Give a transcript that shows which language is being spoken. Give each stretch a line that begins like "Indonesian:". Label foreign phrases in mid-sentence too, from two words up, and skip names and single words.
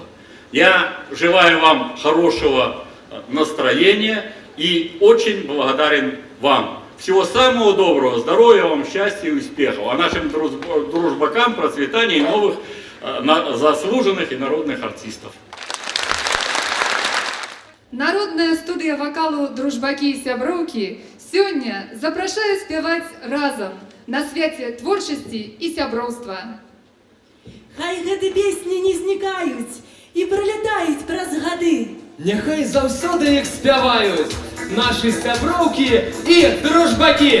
Russian: Я желаю вам хорошего настроения и очень благодарен вам. Всего самого доброго, здоровья вам, счастья и успехов. А нашим дружбакам процветания и новых заслуженных и народных артистов.
Belarusian: Народная студия вокалу «Дружбаки і сяброўкі» сёння запрашае спяваць разам на свяце творчасці і сяброўства. Хай гэты песні не знікаюць і пролятаюць праз гады. Няхай заўсёды іх спяваюць нашы сяброўкі і дружбакі.